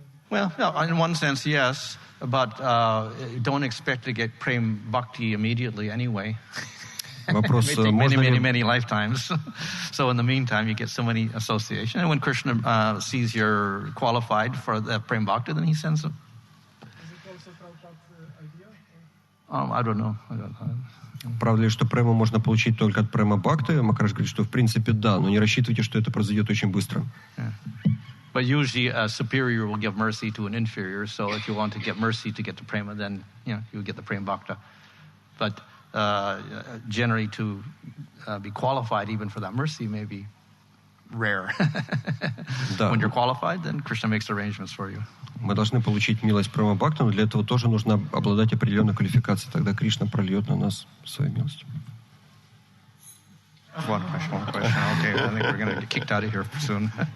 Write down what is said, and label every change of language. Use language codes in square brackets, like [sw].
[en] Well, in one sense, yes, but don't expect to get Prem Bhakti immediately anyway. [ru] Вопрос, [en] it may take many lifetimes. So in the meantime, you get so many association. And when Krishna sees you're qualified for the Prem Bhakti, then he sends them. Is it also Prabhupada's idea? I don't know. [ru] Правда ли, что прему можно получить только от према бхакти? Махарадж говорит, что в принципе да, но не рассчитывайте, что это произойдет очень быстро. [en] But usually a superior will give mercy to an inferior, so if you want to get mercy to get to prema, then you get the prema bhakta. But generally to be qualified even for that mercy may be rare. When you're qualified, then Krishna makes arrangements for you. [ru] Мы должны получить милость према бхакти, но для этого тоже нужно обладать определенной квалификацией. Тогда Кришна прольет на нас свою милость. [en] One question. Okay, I think we're going to get kicked out of here soon.